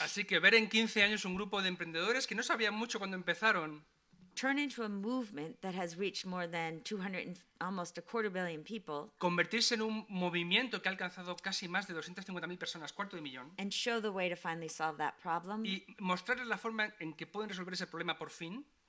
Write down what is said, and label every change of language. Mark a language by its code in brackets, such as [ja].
[es] Así que ver en 15 años un grupo de emprendedores que no sabían mucho cuando empezaron, [en] turn into a movement that has reached more than 200 and almost a quarter billion people [es] convertirse en un movimiento que ha alcanzado casi más de 250.000 personas, cuarto de millón, [en] and show the way to finally solve that problem. [es] y mostrarles la forma en que pueden resolver ese problema por fin,